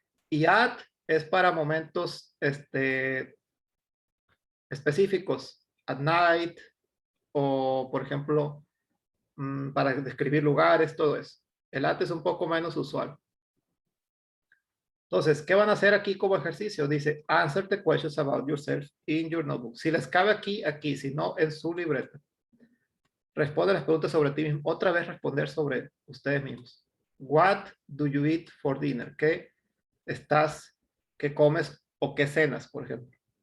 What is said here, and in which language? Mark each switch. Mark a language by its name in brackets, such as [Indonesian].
[Spanish] Y at es para momentos específicos. [English] At night [Spanish] o, por ejemplo, para describir lugares, todo eso. El at es un poco menos usual. Entonces, ¿qué van a hacer aquí como ejercicio? Dice, [English] answer the questions about yourself in your notebook. [Spanish] Si les cabe aquí, aquí, si no, en su libreta. Responde las preguntas sobre ti mismo. Otra vez responder sobre ustedes mismos. [English] What do you eat for dinner? [Spanish] ¿Qué comes o qué cenas, por ejemplo?